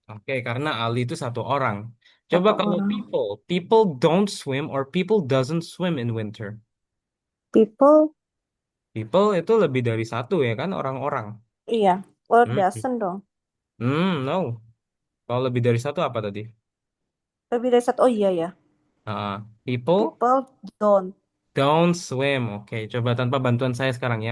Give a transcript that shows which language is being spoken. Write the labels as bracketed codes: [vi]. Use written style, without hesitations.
[id] Oke, karena Ali itu satu orang. Coba Satu kalau orang. [en] people don't swim or people doesn't swim in winter. People. [id] People itu lebih dari satu ya kan, orang-orang. Iya. Oh, Hmm, [en] doesn't dong. no. [id] Kalau lebih dari satu apa tadi? Lebih dari satu. Oh iya ya. [en] People People don't. don't swim. [id] Oke, coba tanpa bantuan saya sekarang ya.